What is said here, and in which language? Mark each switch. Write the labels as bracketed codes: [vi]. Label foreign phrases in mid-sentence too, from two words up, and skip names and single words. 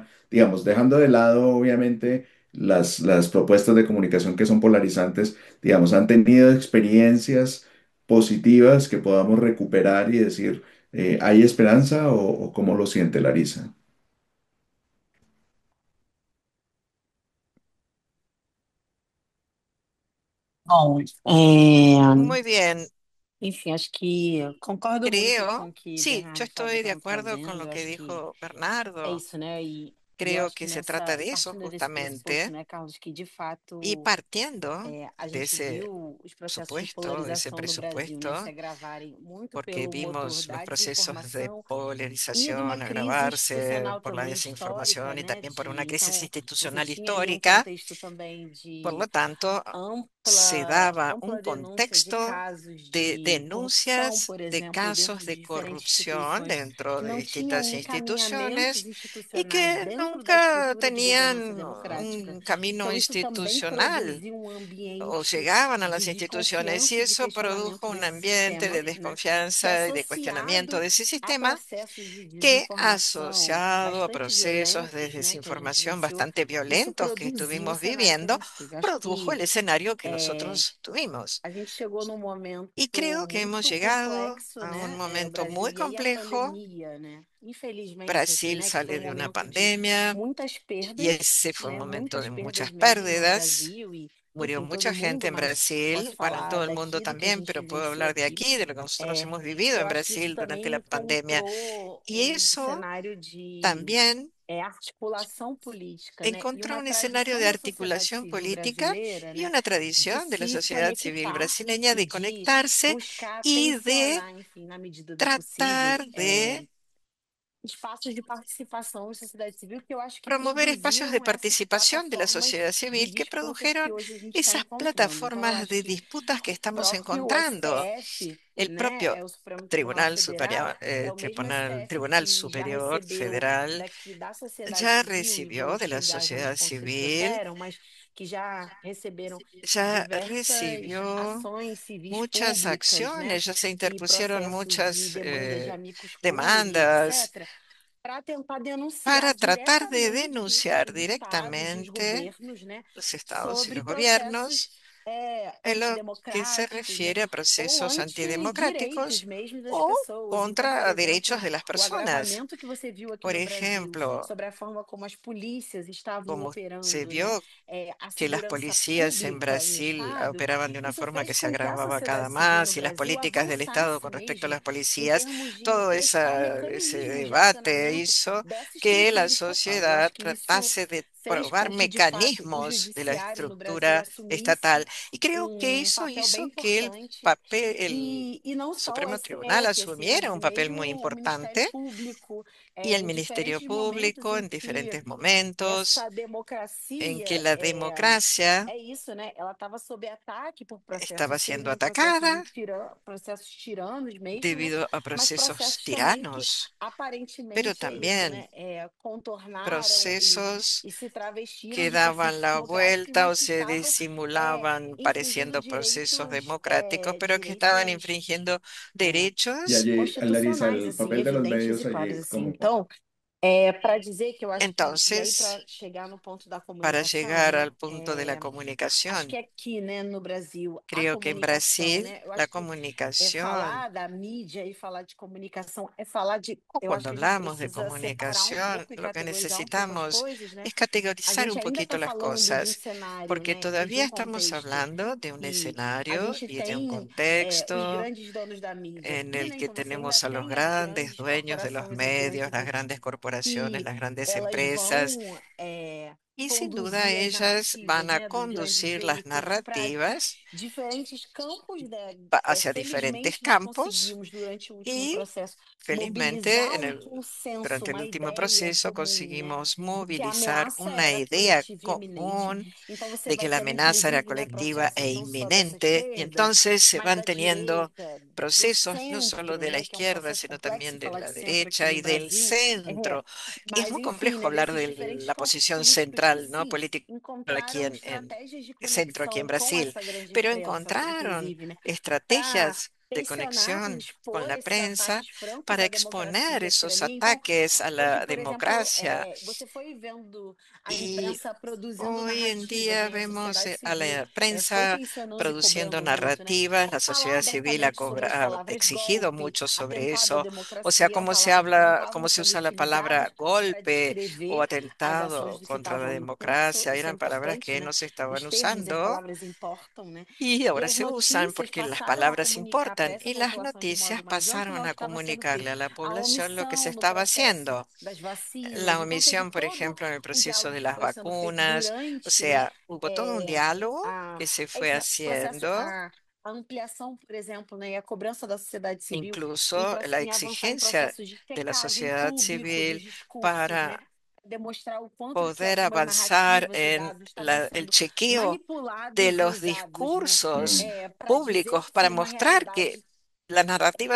[es] Digamos, dejando de lado, obviamente, las propuestas de comunicación que son polarizantes, digamos, ¿han tenido experiencias positivas que podamos recuperar y decir, ¿hay esperanza o cómo lo siente Larisa? [pt] Bom, [es] Muy bien. [pt] Enfim, acho que concordo muito com [es] Creo, [pt] o que [es] sí, yo [pt] Bernardo estava [es] estoy de [pt] tentando [es] acuerdo con [pt] trazendo. [es] lo [pt] Eu [es] que [pt] acho que [es] dijo [pt] é [es] Bernardo. [pt] isso, né? E eu [es] Creo [pt] acho que [es] que se trata [pt] nessa, [es] de eso [pt] partindo desse pressuposto, [es] justamente. [pt] né, Carlos, que de [es] Y [pt] fato [es] partiendo [pt] a [es] de [pt] gente [es] ese [pt] viu os processos de [es] supuesto, ese [pt] polarização no Brasil, né, se [es] presupuesto, [pt] agravarem muito [es] porque [pt] pelo motor [es] vimos los [pt] da [es] procesos de [pt] desinformação e de uma [es] polarización [pt] crise [es] agravarse [pt] institucional [es] por la [pt] também histórica, [es] desinformación y [pt] né, [es] también por una [pt] de [es] crisis [pt] então você [es] institucional [pt] tinha ali um [es] histórica. [pt] contexto também [es] Por [pt] de [es] lo tanto, se [pt] ampla [es] daba un [pt] ampla denúncia de [es] contexto [pt] casos [es] de [pt] de corrupção, [es] denuncias [pt] por [es] de [pt] exemplo, dentro [es] casos [pt] de [es] de [pt] diferentes [es] corrupción [pt] instituições [es] dentro [pt] que [es] de [pt] não tinham [es] distintas [pt] encaminhamentos [es] instituciones y [pt] institucionais [es] que [pt] dentro da [es] nunca [pt] estrutura de governança [es] tenían [pt] democrática. [es] un camino [pt] Então, isso também [es] institucional [pt] produziu um [es] o [pt] ambiente [es] llegaban a [pt] de [es] las instituciones y [pt] desconfiança e [es] de eso produjo [pt] questionamento [es] un [pt] desse [es] ambiente [pt] sistema, [es] de [pt] né? Que [es] desconfianza y de cuestionamiento [pt] associado [es] de ese [pt] a [es] sistema [pt] processos de [es] que [pt] desinformação [es] asociado a [pt] bastante [es] procesos de [pt] violentos, né, que a gente [es] desinformación [pt] vivenciou, [es] bastante [pt] isso [es] violentos que [pt] produziu o [es] estuvimos [pt] cenário que a [es] viviendo, [pt] gente teve. Acho [es] produjo [pt] que [es] el escenario que [pt] é, [es] nosotros tuvimos. [pt] a gente chegou num [es] Y [pt] momento [es] creo que hemos [pt] muito [es] llegado [pt] complexo, [es] a un [pt] né, o [es] momento [pt] Brasil, [es] muy [pt] e aí a [es] complejo. [pt] pandemia, né, infelizmente, assim, [es] Brasil [pt] né, que foi um [es] sale de una [pt] momento de [es] pandemia [pt] muitas [es] y [pt] perdas, [es] ese fue un [pt] né, [es] momento de [pt] muitas [es] muchas [pt] perdas mesmo no [es] pérdidas. [pt] Brasil e, [es] Murió [pt] enfim, todo [es] mucha gente [pt] mundo, [es] en [pt] mas [es] Brasil, [pt] posso [es] bueno, en [pt] falar [es] todo el mundo [pt] daqui do que a [es] también, [pt] gente [es] pero puedo [pt] vivenciou [es] hablar de [pt] aqui. [es] aquí, de lo que nosotros [pt] É, [es] hemos vivido [pt] eu [es] en [pt] acho que isso [es] Brasil durante [pt] também [es] la pandemia. [pt] encontrou [es] Y [pt] um [es] eso [pt] cenário de [es] también [pt] articulação política, né, e [es] encontró [pt] uma [es] un escenario [pt] tradição [es] de [pt] da sociedade [es] articulación [pt] civil [es] política [pt] brasileira, [es] y [pt] né, [es] una [pt] de [es] tradición de la [pt] se [es] sociedad civil [pt] conectar [es] brasileña [pt] e [es] de [pt] de [es] conectarse [pt] buscar [es] y de [pt] tensionar, enfim, na medida do possível, [es] tratar de [pt] espaços de participação da sociedade civil que eu acho que [es] promover espacios de [pt] produziam essas [es] participación de la [pt] plataformas [es] sociedad [pt] de [es] civil que [pt] disputas que [es] produjeron [pt] hoje a gente está [es] esas [pt] encontrando. Então, eu [es] plataformas [pt] acho [es] de [pt] que [es] disputas que [pt] o [es] estamos [pt] próprio [es] encontrando. [pt] STF, [es] El [pt] né, [es] propio [pt] é o Supremo Tribunal [es] Tribunal [pt] Federal, [es] Superior, [pt] é o mesmo STF [es] Tribunal [pt] que já [es] Superior [pt] recebeu [es] Federal [pt] daqui da sociedade [es] ya [pt] civil, e vou [es] recibió de la [pt] chegar já nos [es] sociedad [pt] pontos que vocês [es] civil, [pt] trouxeram, mas que já receberam [es] ya [pt] diversas [es] recibió [pt] ações civis [es] muchas [pt] públicas, né, [es] acciones, ya se [pt] e [es] interpusieron [pt] processos de [es] muchas [pt] demanda de [la] amicus curiae, [es] demandas [pt] etc., para tentar denunciar [es] para tratar de [pt] diretamente [es] denunciar [pt] os estados e os [es] directamente [pt] governos, né, [es] los estados y [pt] sobre [es] los [pt] processos [es] gobiernos en lo que se [pt] antidemocráticos, né, [es] refiere a [pt] ou [es] procesos [pt] antidireitos [es] antidemocráticos [pt] mesmo das [es] o [pt] pessoas. Então, [es] por contra derechos [pt] exemplo, [es] de las [pt] o [es] personas. [pt] agravamento que você viu aqui [es] Por [pt] no Brasil [es] ejemplo, [pt] sobre a forma como as polícias estavam [es] como se [pt] operando, né, [es] vio [pt] a [es] que las [pt] segurança [es] policías en [pt] pública em [es] Brasil [pt] estado, [es] operaban de una [pt] isso [es] forma [pt] fez [es] que se [pt] com que a [es] agravaba cada [pt] sociedade civil no [es] más y las [pt] Brasil [es] políticas del Estado [pt] avançasse [es] con respecto a [pt] mesmo [es] las [pt] em [es] policías, [pt] termos de [es] todo [pt] testar [es] ese [pt] mecanismos de [es] debate [pt] acionamento [es] hizo [pt] dessa [es] que la [pt] estrutura estatal. Eu [es] sociedad [pt] acho que isso [es] tratase de [pt] fez [es] probar [pt] com que, de fato, o [es] mecanismos de la [pt] judiciário no Brasil [es] estructura estatal. [pt] assumisse [es] Y creo que eso [pt] papel bem [es] hizo que el [pt] importante [es] papel, el [pt] e não só o [es] Supremo Tribunal [pt] STF, assim, [es] asumiera [pt] mas [es] un papel muy [pt] mesmo o Ministério [es] importante [pt] Público, [es] y el [pt] em [es] Ministerio [pt] diferentes momentos [es] Público [pt] em [es] en [pt] que [es] diferentes momentos [pt] essa [es] en [pt] democracia [es] que la democracia [pt] é isso, né? Ela estava sob ataque por [es] estaba [pt] processos, [es] siendo [pt] simplesmente processos [es] atacada [pt] processos tiranos mesmo, né? [es] debido a [pt] Mas [es] procesos [pt] processos também que [es] tiranos, pero [pt] aparentemente é isso, [es] también [pt] né? Contornaram [es] procesos [pt] e se travestiram [es] que [pt] de [es] daban [pt] princípios [es] la [pt] democráticos, [es] vuelta [pt] mas [es] o [pt] que [es] se [pt] estavam [es] disimulaban [pt] infringindo [es] pareciendo procesos [pt] direitos, [es] democráticos, pero que estaban [pt] direitos [es] infringiendo [pt] é, [es] Y derechos. allí, Larisa, [pt] constitucionais, [es] el [pt] assim, [es] papel de los [pt] evidentes [es] medios [pt] e claros, [es] allí, [pt] assim. [es] como [pt] Então, para dizer que eu acho que, e aí [es] Entonces, [pt] para chegar no ponto da [es] para [pt] comunicação, [es] llegar [pt] né, [es] al punto de la [pt] acho que [es] comunicación, [pt] aqui, né, no Brasil, a [es] creo que en [pt] comunicação, [es] Brasil [pt] né, eu [es] la [pt] acho que [es] comunicación, [pt] falar da mídia e falar de comunicação é falar de, [es] o [pt] eu acho [es] cuando [pt] que a gente [es] hablamos de [pt] precisa separar um [es] comunicación, [pt] pouco e [es] lo que [pt] categorizar um pouco as [es] necesitamos [pt] coisas, né? [es] es [pt] A [es] categorizar [pt] gente [es] un [pt] ainda [es] poquito [pt] está [es] las [pt] falando de um [es] cosas, [pt] cenário, [es] porque [pt] né, e de [es] todavía [pt] um [es] estamos [pt] contexto [es] hablando de un [pt] que a [es] escenario [pt] gente [es] y de un [pt] tem os [es] contexto [pt] grandes donos da mídia [es] en [pt] aqui, [es] el [pt] né? [es] que [pt] Então você ainda [es] tenemos a los [pt] tem as [es] grandes [pt] grandes [es] dueños de los [pt] corporações, as [es] medios, [pt] grandes [es] las grandes corporaciones, [pt] que [es] las grandes [pt] elas [es] empresas, [pt] vão [es] y sin duda [pt] conduzir as [es] ellas [pt] narrativas, [es] van a [pt] né, dos grandes [es] conducir las [pt] veículos para [es] narrativas [pt] diferentes campos, né? [es] hacia diferentes [pt] Felizmente, nós [es] campos [pt] conseguimos, durante o último [es] y [pt] processo, [es] felizmente [pt] mobilizar um consenso, [es] durante el [pt] uma [es] último [pt] ideia [es] proceso [pt] comum, né? [es] conseguimos [pt] De que a [es] movilizar [pt] ameaça [es] una [pt] era [es] idea [pt] coletiva e iminente. [es] común [pt] Então, você [es] de [pt] vai [es] que la [pt] tendo, [es] amenaza era [pt] inclusive, né, [es] colectiva e [pt] processos não só dessa [es] inminente, y [pt] esquerda, [es] entonces se [pt] mas [es] van [pt] da [es] teniendo [pt] direita, do [es] procesos no solo [pt] centro, [es] de la [pt] né? Que é um [es] izquierda, [pt] processo [es] sino [pt] complexo [es] también de [pt] falar de [es] la [pt] centro aqui [es] derecha [pt] no [es] y del [pt] Brasil. [es] centro. Es [pt] Mas, [es] muy [pt] enfim, [es] complejo [pt] né, [es] hablar [pt] desses [es] de [pt] diferentes [es] la [pt] campos [es] posición [pt] políticos que [es] central, ¿no? [pt] se [es] Política aquí [pt] encontraram [es] en [pt] estratégias de [es] centro, aquí en [pt] conexão com [es] Brasil, [pt] essa grande [es] pero [pt] imprensa, [es] encontraron [pt] inclusive, né, para [es] estrategias de [pt] pressionar, para [es] conexión con [pt] expor [es] la [pt] esses [es] prensa [pt] ataques francos [es] para [pt] à [es] exponer [pt] democracia aqui [es] esos [pt] ali. Então, [es] ataques a [pt] hoje, [es] la [pt] por exemplo, [es] democracia. [pt] você foi vendo a [es] Y [pt] imprensa produzindo [es] hoy en [pt] narrativas, [es] día [pt] né, a [es] vemos [pt] sociedade [es] a [pt] civil [es] la [pt] foi [es] prensa [pt] tensionando e [es] produciendo [pt] cobrando muito, né, [es] narrativas, la [pt] falar [es] sociedad civil [pt] abertamente sobre as [es] ha [pt] palavras [es] exigido [pt] golpe, [es] mucho sobre [pt] atentado à [es] eso. O sea, [pt] democracia, [es] cómo se [pt] palavras que não [es] habla, [pt] estavam [es] cómo se [pt] sendo [es] usa la palabra [pt] utilizadas para [es] golpe o [pt] descrever as ações [es] atentado [pt] dos que [es] contra la [pt] estavam em curso. [es] democracia, [pt] Isso é [es] eran palabras [pt] importante, [es] que [pt] né? [es] no se estaban [pt] Os termos e as [es] usando [pt] palavras importam, né? [es] y [pt] E [es] ahora [pt] as [es] se usan [pt] notícias [es] porque las [pt] passaram a [es] palabras [pt] comunicar [es] preguntan, [pt] até essa [es] y las [pt] população de [es] noticias [pt] modo mais [es] pasaron [pt] amplo [es] a [pt] estava sendo o [es] comunicarle [pt] quê? [es] a la [pt] A [es] población lo que se [pt] omissão no [es] estaba [pt] processo [es] haciendo. [pt] das vacinas. [es] La [pt] Então, teve [es] omisión, por [pt] todo [es] ejemplo, en el [pt] um [es] proceso [pt] diálogo [es] de [pt] que [es] las [pt] foi sendo feito [es] vacunas, o [pt] durante [es] sea, hubo todo un eh, diálogo [pt] a, [es] que se fue [pt] esse processo, [es] haciendo, [pt] a ampliação, por exemplo, né, e a cobrança da sociedade civil [es] incluso la [pt] em avançar em [es] exigencia [pt] processos de [es] de la [pt] checagem [es] sociedad [pt] público dos [es] civil [pt] discursos, né? [es] para [pt] Demonstrar o quanto que [es] poder [pt] algumas [es] avanzar [pt] narrativas e [es] en [pt] dados estavam [es] el [pt] sendo [es] chequeo de [pt] manipulados e [es] los [pt] usados, né? Mm. [es] discursos [pt] Para dizer [es] públicos, para [pt] que uma [es] mostrar que [pt] realidade [es] las narrativas